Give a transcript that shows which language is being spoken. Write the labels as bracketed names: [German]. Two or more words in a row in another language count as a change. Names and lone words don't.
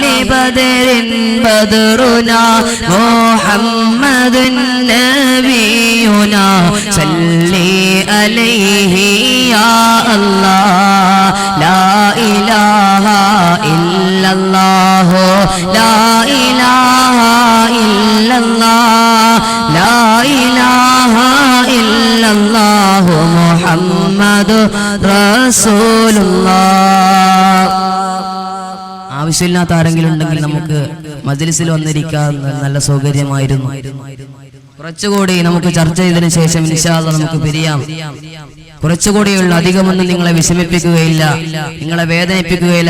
[Arabic] بدر بدرنا محمد نبينا صلي عليه يا الله لا إله إلا الله لا إله إلا الله لا إله إلا الله محمد رسول الله. [Malayalam] ആവശ്യമില്ലാത്ത ആരെങ്കിലും ഉണ്ടെങ്കിൽ നമുക്ക് മജ്‌ലിസിൽ വന്നിരിക്കാൻ നല്ല സൗകര്യമായിരുന്നു. കുറച്ചുകൂടി നമുക്ക് ചർച്ച ചെയ്തതിനു ശേഷം [Arabic] إن شاء الله [Malayalam] നമുക്ക് പിരിയാം. കുറച്ചുകൂടിയുള്ള അധികമൊന്നും നിങ്ങളെ വിഷമിപ്പിക്കുകയില്ല, നിങ്ങളെ വേദനിപ്പിക്കുകയില്ല.